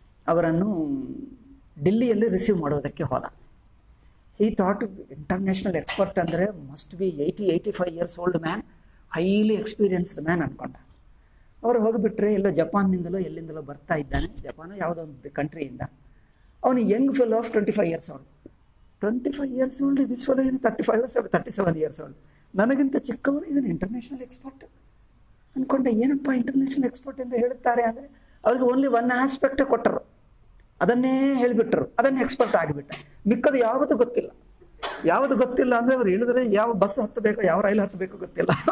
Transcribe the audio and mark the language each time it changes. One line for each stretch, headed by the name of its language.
Kannada: ಅವರನ್ನು ಡಿಲ್ಲಿಯಲ್ಲಿ ರಿಸೀವ್ ಮಾಡೋದಕ್ಕೆ ಹೋದ.
English: He thought international expert ಅಂದರೆ must be 80-85 years old man, highly experienced man ಅನ್ಕೊಂಡ.
Kannada: ಅವರು ಹೋಗಿಬಿಟ್ರೆ ಎಲ್ಲೋ ಜಪಾನ್ನಿಂದಲೋ ಎಲ್ಲಿಂದಲೋ ಬರ್ತಾ ಇದ್ದಾನೆ, ಜಪಾನು ಯಾವುದೋ ಒಂದು ಕಂಟ್ರಿಯಿಂದ.
English: ಅವನು young fellow of 25 years old. 25 years old, this fellow ಇದು 37 years old.
Kannada: ನನಗಿಂತ ಚಿಕ್ಕವರು ಇದನ್ನು ಇಂಟರ್ನ್ಯಾಷನಲ್ ಎಕ್ಸ್ಪರ್ಟ್ ಅಂದ್ಕೊಂಡೆ. ಏನಪ್ಪ ಇಂಟರ್ನ್ಯಾಷನಲ್ ಎಕ್ಸ್ಪರ್ಟ್ ಎಂದು ಹೇಳುತ್ತಾರೆ ಅಂದರೆ ಅವ್ರಿಗೆ ಓನ್ಲಿ ಒನ್ ಆಸ್ಪೆಕ್ಟ್ ಕೊಟ್ಟರು, ಅದನ್ನೇ ಹೇಳಿಬಿಟ್ರು, ಅದನ್ನೇ ಎಕ್ಸ್ಪರ್ಟ್ ಆಗಿಬಿಟ್ಟ. ಮಿಕ್ಕದು ಯಾವುದು ಗೊತ್ತಿಲ್ಲ. ಯಾವುದು ಗೊತ್ತಿಲ್ಲ ಅಂದರೆ ಅವ್ರು ಹೇಳಿದ್ರೆ ಯಾವ ಬಸ್ ಹತ್ತಬೇಕೋ ಯಾವ ರೈಲು ಹತ್ತಬೇಕೋ ಗೊತ್ತಿಲ್ಲ.